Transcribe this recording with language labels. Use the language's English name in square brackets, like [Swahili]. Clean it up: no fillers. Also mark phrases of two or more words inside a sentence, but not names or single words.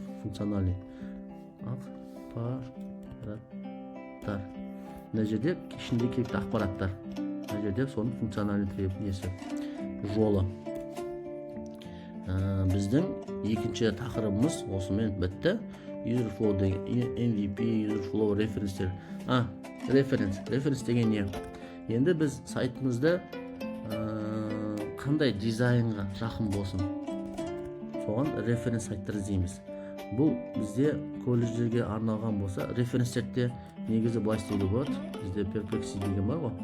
[Kazakh] Функциональный ақпараттар. Мына жерде ішінде керекті ақпараттар. Мына жерде соның функциональный несі жолы. Біздің екінші тақырыбымыз осымен бітті. [English] User flow деген MVP, user flow referencer. [Kazakh] Reference деген не? Енді біз сайтымызда қандай дизайнға жақын болсын, соған референс сайттар іздейміз. Бұл бізде колледждерге арналған болса, референстерде негізі былай істеуге болады. Бізде Perplexity деген бар ғой.